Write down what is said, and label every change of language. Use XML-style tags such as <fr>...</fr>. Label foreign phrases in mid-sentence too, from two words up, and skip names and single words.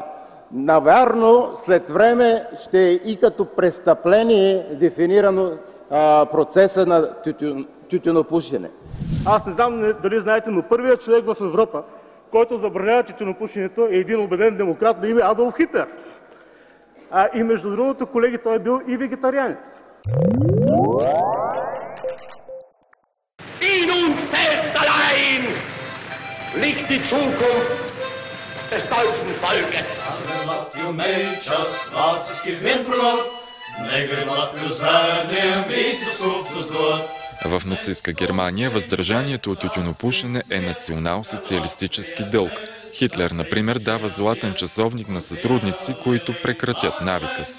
<bg>Навярно, след време ще е и като престъпление дефинирано процеса на тютюнопушене. Аз не знам дали знаете, но първият човек в Европа, който забранява тютюнопушенето, е един убеден демократ на име Адолф Хитлер. И между другото, колеги, той е бил и вегетарианец.</bg> <de>In uns selbst allein liegt die Zukunft des deutschen Volkes.</de> <bg>В нацистска Германия въздържанието от тютюнопушене е национал-социалистически дълг. Хитлер, например, дава златен часовник на сътрудници, които прекратят навика си.</bg>